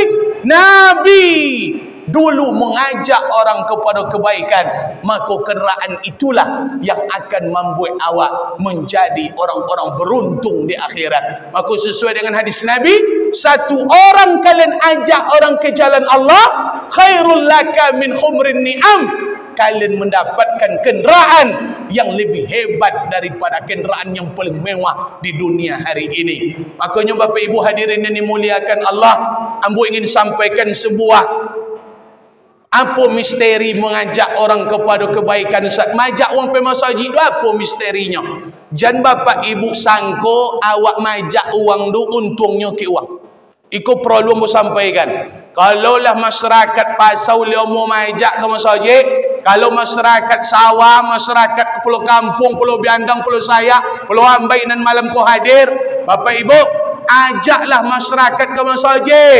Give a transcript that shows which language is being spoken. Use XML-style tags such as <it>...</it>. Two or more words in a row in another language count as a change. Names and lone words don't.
<id>Nabi dulu mengajak orang kepada kebaikan, maka kenderaan itulah yang akan membuat awak menjadi orang-orang beruntung di akhirat. Maka sesuai dengan hadis Nabi, satu orang kalian ajak orang ke jalan Allah,</id> <ar>khairul laka min humrin ni'am.</ar> <id>Kalian mendapatkan kenderaan yang lebih hebat daripada kenderaan yang paling mewah di dunia hari ini. Makanya Bapak Ibu hadirin yang dimuliakan Allah, ambo ingin sampaikan sebuah apa misteri mengajak orang kepada kebaikan Ustaz? Majak orang pergi masjid tu apa misterinya?</id> <min>Jan Bapak Ibu sangko awak majak orang tu untungnya ke uang. Iko perlu ambo</min> <id>sampaikan. Kalaulah masyarakat pasau dia mau majak ke masjid, kalau masyarakat sawah, masyarakat pulau kampung, pulau biandang, pulau saya, pulau ambai dan malam ko hadir, Bapak Ibu, ajaklah masyarakat ke masjid.</id>